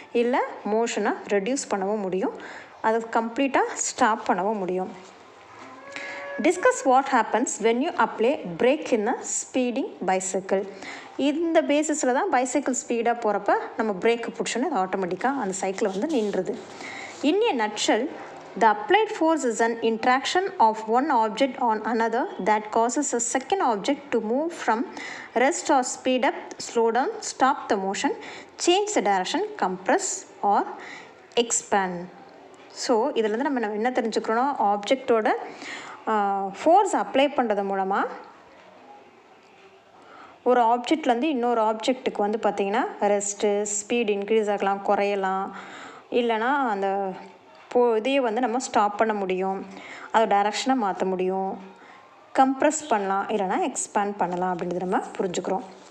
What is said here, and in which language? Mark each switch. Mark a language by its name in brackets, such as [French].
[Tamil] இல்லை மோஷனை ரெடியூஸ் பண்ணவும் முடியும், அதை கம்ப்ளீட்டாக ஸ்டாப் பண்ணவும் முடியும். [English] Discuss what happens when you apply brake in a speeding bicycle. [Tamil] இந்த பேசிஸில் தான் பைசைக்கிள் ஸ்பீடாக போகிறப்ப நம்ம பிரேக்கு பிடிச்சோன்னே அது ஆட்டோமேட்டிக்காக அந்த சைக்கிள் வந்து நின்றுது. [English] In a nutshell, the applied force is an interaction of one object on another that causes a second object to move from rest or speed up, slow down, stop the motion, change the direction, compress or expand. [Tamil] So இதில் நம்ம என்ன தெரிஞ்சுக்கிறோன்னா ஆப்ஜெக்டோட force apply பண்ணுறது மூலமாக ஒரு ஆப்ஜெக்ட்லேருந்து இன்னொரு ஆப்ஜெக்ட்டுக்கு வந்து பார்த்திங்கன்னா rest, speed increase ஆகலாம், குறையலாம், இல்லைனா அந்த இதையே வந்து நம்ம ஸ்டாப் பண்ண முடியும், அதை டைரக்ஷனை மாற்ற முடியும், கம்ப்ரெஸ் பண்ணலாம், இல்லைனா எக்ஸ்பேண்ட் பண்ணலாம் அப்படின்றது நம்ம புரிஞ்சுக்கிறோம்.